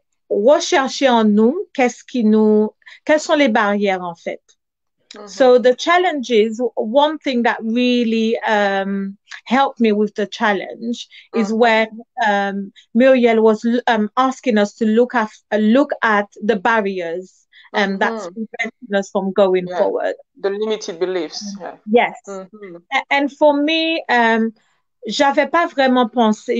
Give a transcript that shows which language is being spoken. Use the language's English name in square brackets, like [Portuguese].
[French] rechercher en nous quelles sont les barrières en fait. [English] So the challenges, one thing that really helped me with the challenge is when Muriel was asking us to look at the barriers that's preventing us from going forward. The limited beliefs. Yeah. Yes. And for me, [French] j'avais pas vraiment pensé.